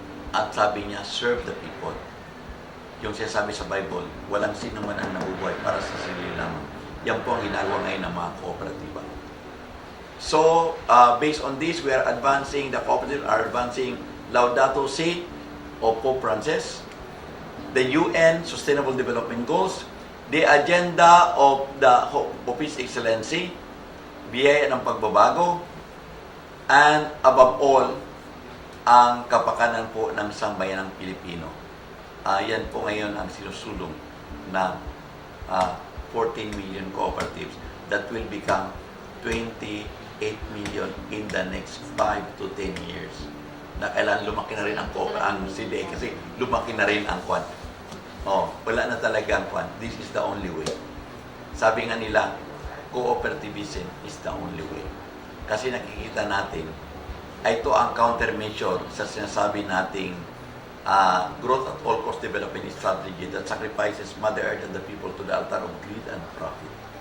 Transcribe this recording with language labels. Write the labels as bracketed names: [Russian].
[Filipino] At sabi niya, serve the people. Yung sinasabi sa Bible, walang sino man ang nabubuhay para sa sarili lamang. Yan po ang ginagawa ngayon ng mga kooperatiba. [English] So, based on this, we are advancing, the cooperatives are advancing Laudato Si o Pope Francis, the UN Sustainable Development Goals, the agenda of His Excellency, [Filipino] biyaya ng pagbabago, [English] and above all, [Filipino] ang kapakanan po ng sambayanang Pilipino. Yan po ngayon ang sinusulong ng [English] 14 million cooperatives that will become 28 million in the next 5 to 10 years. [Filipino] Na kailangan lumaki na rin ang CDA kasi lumaki na rin ang kwan. Wala na talaga ang kwan. [English] This is the only way. [Filipino] Sabi nga nila, [English] cooperativism is the only way. [Filipino] Kasi nakikita natin, [English] ito ang countermeasure [Filipino] sa sinasabi nating [English] growth at all cost development strategy that sacrifices Mother Earth and the people to the altar of greed and profit.